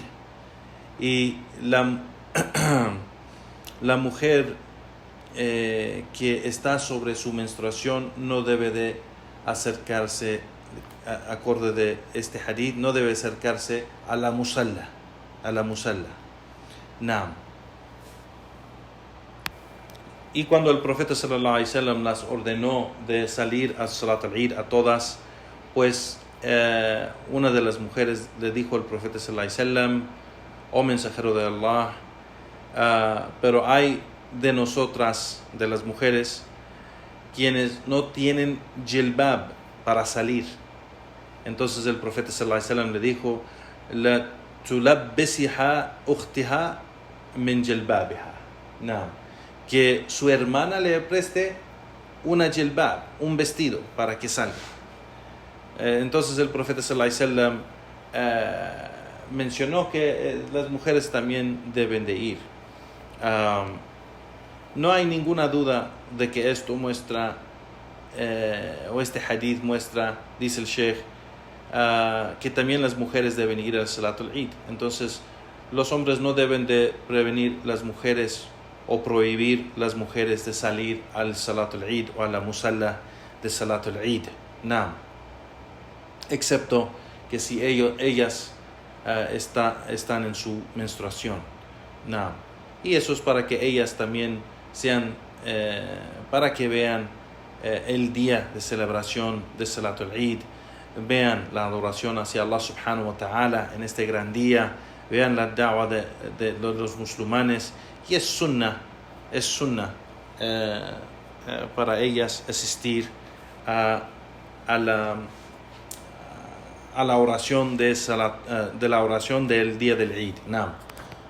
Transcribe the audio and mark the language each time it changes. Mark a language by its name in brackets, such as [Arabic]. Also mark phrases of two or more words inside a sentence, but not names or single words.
[Spanish] Y la mujer que está sobre su menstruación no debe de acercarse, acorde de este hadith, no debe acercarse a la musalla. Y cuando el profeta [Arabic] صلى الله عليه وسلم [Spanish] las ordenó de salir a [Arabic] صلاة العيد [Spanish] a todas, pues una de las mujeres le dijo al profeta [Arabic] صلى الله عليه وسلم: [Spanish] oh mensajero de Allah, pero hay de nosotras, de las mujeres, quienes no tienen jilbab para salir. Entonces el profeta [Arabic] صلى الله عليه وسلم [Spanish] le dijo: [Arabic] لتلبسها أختها من جلبابها, [Spanish] que su hermana le preste una jilbab, un vestido, para que salga. Entonces el profeta [Arabic] صلى الله عليه وسلم [Spanish] mencionó que las mujeres también deben de ir. No hay ninguna duda de que esto muestra, o este hadith muestra, dice el Sheikh, que también las mujeres deben ir al [Arabic] صلاة العيد. [Spanish] Entonces, los hombres no deben de prevenir las mujeres o prohibir las mujeres de salir al [Arabic] صلاة العيد [Spanish] o a la musalla de [Arabic] صلاة العيد, [Spanish] excepto que si ellas están en su menstruación. Y eso es para que ellas también sean, para que vean el día de celebración de [Arabic] صلاة العيد, [Spanish] vean la adoración hacia Allah [Arabic] سبحانه وتعالى [Spanish] en este gran día, vean la da'wa de los musulmanes, y es sunnah para ellas asistir a la oración de la oración del día del Eid.